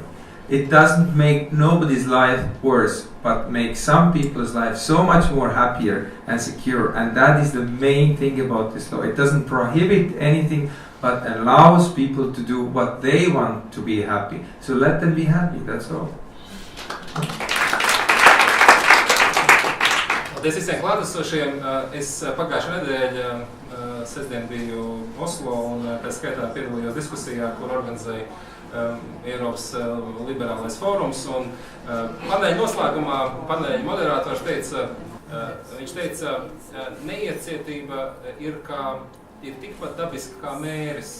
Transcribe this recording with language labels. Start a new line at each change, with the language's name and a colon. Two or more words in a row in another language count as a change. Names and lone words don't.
English: It doesn't make nobody's life worse, but makes some people's life so much more happier and secure. And that is the main thing about this law. It doesn't prohibit anything, but allows people to do what they want to be happy. So let them be happy, that's all.
Latvian: Paldies visiem klātesošiem. Es pagājušā nedēļa sestdien biju Oslo un pēc skaitā piedalījos diskusijā, kur organizēja Eiropas liberālais fórums. Un paneļa noslēgumā paneļa moderators teica, viņš teica, neiecietība ir tikpat dabiska kā mēris.